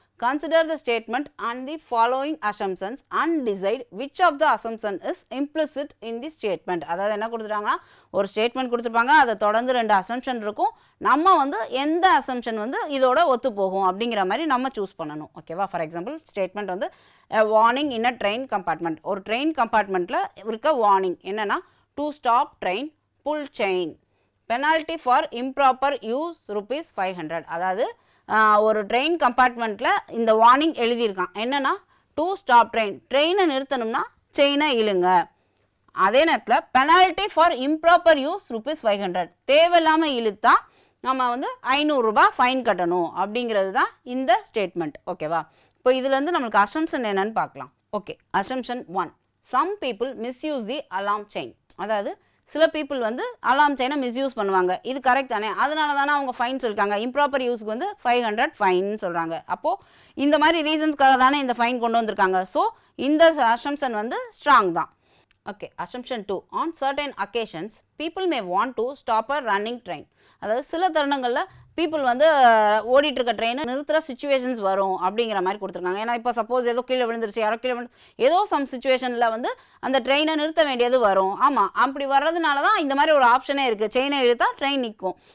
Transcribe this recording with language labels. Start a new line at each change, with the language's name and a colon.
English: Consider the statement and the following assumptions and decide which of the assumption is implicit in the statement.
Tamil: அதாவது என்ன கொடுத்துட்டாங்கன்னா ஒரு statement கொடுத்துருப்பாங்க, அதை தொடர்ந்து 2 assumption இருக்கும். நம்ம வந்து எந்த அசம்ஷன் வந்து இதோட ஒத்து போகும் அப்படிங்கிற மாதிரி நம்ம சூஸ் பண்ணணும். ஓகேவா.
English: For example statement வந்து warning in a train compartment.
Tamil: ஒரு ட்ரெயின் கம்பார்ட்மெண்ட்டில் இருக்க வார்னிங் என்னென்னா
English: to stop train, pull chain, penalty for improper use ₹500.
Tamil: அதாவது ஒரு ட்ரெயின் கம்பார்ட்மெண்ட்டில் இந்த வார்னிங் எழுதியிருக்கான் என்னென்னா
English: to stop
Tamil: ட்ரெயினை நிறுத்தணும்னா செயினை இழுங்க. அதே நேரத்தில்
English: penalty for improper use ₹500,
Tamil: தேவையில்லாமல் இழுத்தா நம்ம வந்து ₹500 ஃபைன் கட்டணும் அப்படிங்கிறது தான் இந்த ஸ்டேட்மெண்ட். ஓகேவா. இப்போ இதுலேருந்து நம்மளுக்கு அசம்ஷன் என்னன்னு பார்க்கலாம்.
English: Okay, assumption 1, some people misuse the alarm chain.
Tamil: அதாவது சில பீப்புள் வந்து அலாம் செயினை மிஸ்யூஸ் பண்ணுவாங்க. இது கரெக்ட் தானே. அதனால தானே அவங்க ஃபைன் சொல்லியிருக்காங்க. இம்ப்ராப்பர் யூஸ்க்கு வந்து 500 ஃபைன் சொல்கிறாங்க. அப்போது இந்த மாதிரி ரீசன்ஸ்க்காக தானே இந்த ஃபைன் கொண்டு வந்திருக்காங்க. ஸோ இந்த அசம்ஷன் வந்து ஸ்ட்ராங் தான்.
English: Okay, assumption 2, on certain occasions people may want to stop a running train.
Tamil: அதாவது சில தருணங்களில் பீப்புள் வந்து ஓடிட்டு இருக்க ட்ரெயினை நிறுத்துகிற சுச்சுவேஷன்ஸ் வரும் அப்படிங்கிற மாதிரி கொடுத்துருக்காங்க. ஏன்னா இப்போ சப்போஸ் ஏதோ கீழே விழுந்துருச்சு, யாரோ கீழே ஏதோ சம் சுச்சுவேஷனில் வந்து அந்த ட்ரெயினை நிறுத்த வேண்டியது வரும். ஆமாம், அப்படி வர்றதுனால தான் இந்த மாதிரி ஒரு ஆப்ஷனே இருக்குது. செயினை இழுத்தா ட்ரெயின் நிற்கும்.